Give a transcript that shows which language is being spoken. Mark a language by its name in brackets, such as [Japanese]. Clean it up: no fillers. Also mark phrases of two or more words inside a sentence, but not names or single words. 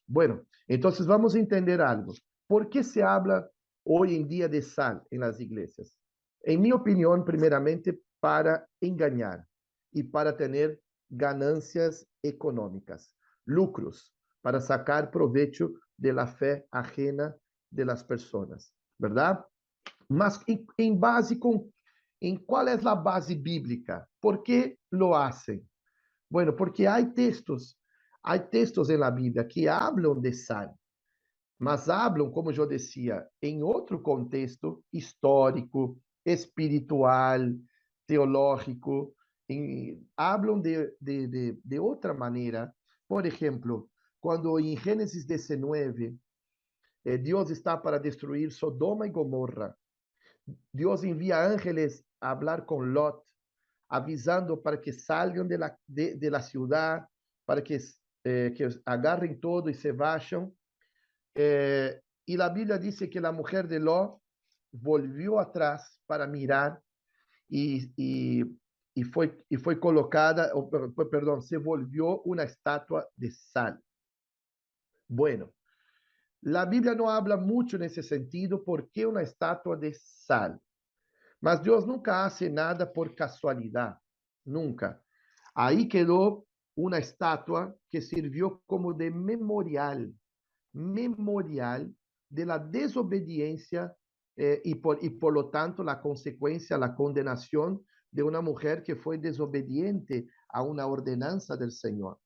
[Spanish] Bueno, entonces vamos a entender algo. ¿Por qué se habla hoy en día de sal en las iglesias? En mi opinión, primeramente, para engañar y para tener ganancias económicas, lucros, para sacar provecho de la fe ajena de las personas, ¿verdad? [Portuguese] Mas em base em qual é a base bíblica? [Spanish] ¿Por que lo hacen? Bueno, porque hay textos en la Biblia que hablan de sal, [Portuguese] mas hablam, como eu decía, em outro contexto histórico, espiritual, teológico, hablam de outra maneira. Por exemplo, quando em Gênesis 19, Deus está para destruir Sodoma e Gomorra, Deus envia [Spanish] ángeles a hablar con Lot, avisando para que salgan de la ciudad, para que agarren todo y se vayan. Y la Biblia dice que la mujer de Lot volvió atrás para mirar y fue colocada, perdón, se volvió una estatua de sal. Bueno, la Biblia no habla mucho en ese sentido. ¿Por qué una estatua de sal? [Portuguese] Mas Deus [Spanish] nunca hace nada por casualidad, nunca. Ahí quedó una estatua que sirvió como de memorial de la desobediencia y por lo tanto la consecuencia, la condenación de una mujer que fue desobediente a una ordenanza del Señor.